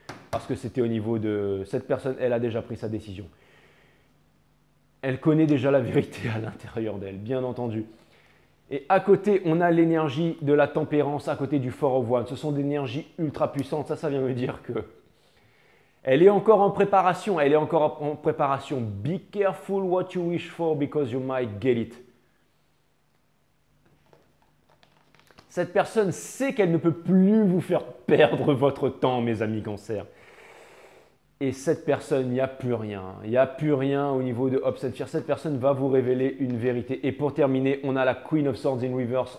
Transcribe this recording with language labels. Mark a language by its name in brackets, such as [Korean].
[French] Parce que c'était au niveau de cette personne, elle a déjà pris sa décision. Elle connaît déjà la vérité à l'intérieur d'elle, bien entendu. Et à côté, on a l'énergie de la tempérance à côté du Four of Wands. Ce sont des énergies ultra puissantes. Ça vient me dire que elle est encore en préparation. Elle est encore en préparation. [English] Be careful what you wish for because you might get it. [French] Cette personne sait qu'elle ne peut plus vous faire perdre votre temps, mes amis Cancer. Et cette personne, il n'y a plus rien. Il n'y a plus rien au niveau de Upset Fear. Cette personne va vous révéler une vérité. Et pour terminer, on a la Queen of Swords in Reverse.